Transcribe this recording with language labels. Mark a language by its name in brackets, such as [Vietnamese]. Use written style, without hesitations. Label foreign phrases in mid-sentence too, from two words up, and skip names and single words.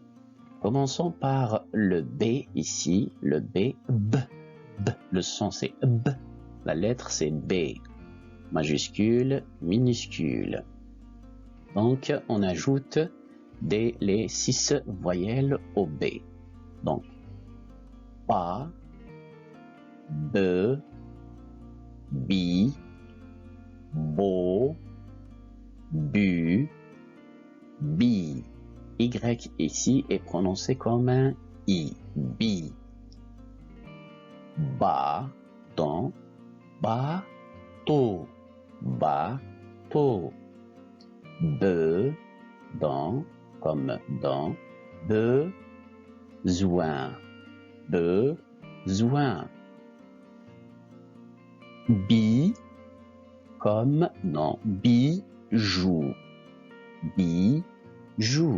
[French] Commençons par le B ici, le B, B, B. Le son c'est B, la lettre c'est B, majuscule, minuscule. Donc on ajoute les 6 voyelles au B. Donc pa, be, bi, bo, bu, bi. Y ici est prononcé comme un I, bi. Ba, dans, ba, to, ba, to. Be, dans, comme dans, besoin, besoin. Bi, comme dans bijou, bijou.